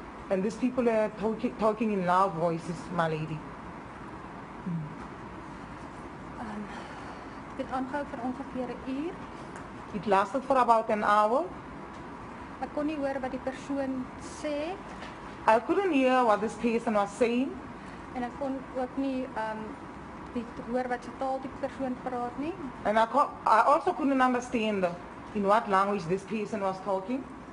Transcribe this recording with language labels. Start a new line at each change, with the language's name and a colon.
English: And these people are talking in loud voices, my lady.
Afrikaans: Dit aangehou vir ongeveer 'n uur.
English: It lasted for about an hour.
Afrikaans: Ek kon nie hoor wat die persoon sê
English: I couldn't hear what this person was saying,
Afrikaans: en ek kon ook nie hoor wat se taal die persoon praat nie.
English: and I also couldn't understand in what language this person was talking.